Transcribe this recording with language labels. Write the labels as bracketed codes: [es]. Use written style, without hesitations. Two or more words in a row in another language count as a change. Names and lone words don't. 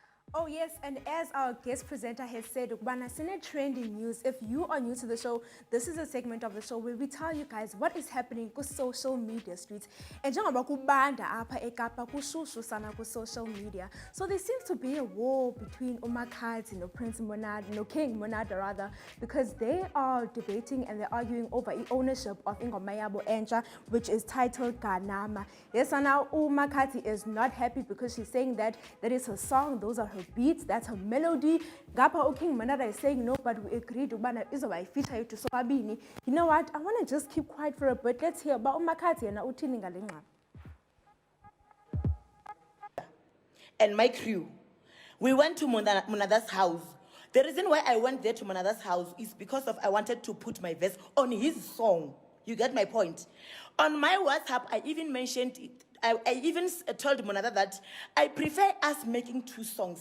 [en] Oh yes, and as our guest presenter has said, [xh] ukubana sine [en] trending news. If you are new to the show, this is a segment of the show where we tell you guys what is happening ku social media streets. [xh] And njengoba kubanda apha eKapa kushushu sana ku [en] social media. So there seems to be a war between uMakhadzi no Prince Monada, no King Monada rather, because they are debating and they're arguing over ownership of [xh] ingoma yabo entsha, [en] which is titled Ganama. Yes, so now uMakhadzi is not happy because she's saying that is her song, those are her beats, that's her melody. Gapha King Monada is saying no, but we agreed [xh] ubana izoba ifeature yethu sobabini. [en] You know what? I want to just keep quiet for a bit. Let's hear about uMakhadzi and [xh] uthini ngale ngxaba. [en] And my crew, we went to Monada's house. The reason why I went there to Monada's house is because of I wanted to put my verse on his song. You get my point? On my WhatsApp, I even mentioned it. I even told Monada that I prefer us making 2 songs.